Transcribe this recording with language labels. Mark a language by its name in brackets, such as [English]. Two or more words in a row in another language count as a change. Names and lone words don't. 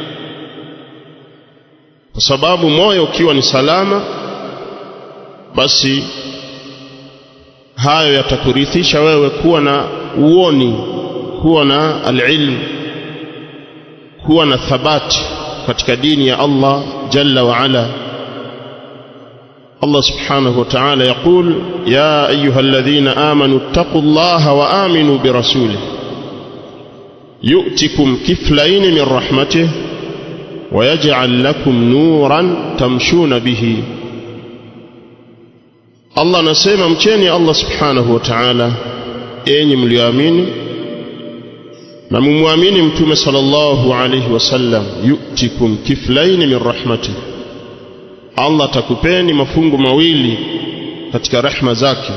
[Swahili] Kwa sababu moyo ukiwa ni salama, basi hayo yatakurithisha wewe kuwa na uoni, kuwa na alilm, kuwa na thabati katika dini ya Allah [Arabic] جل وعلا. الله سبحانه وتعالى يقول يا أيها الذين آمنوا اتقوا الله وآمنوا برسوله يؤتكم كفلين من رحمته ويجعل لكم نورا تمشون به. [Swahili] Allah anasema mcheni Allah [Arabic] سبحانه وتعالى [Swahili] enyi mlioamini, na mumwamini mtume [Arabic] صلى الله عليه وسلم. يؤتكم كفلين من رحمته, [Swahili] Allah atakupeni mafungu mawili katika rehema zake.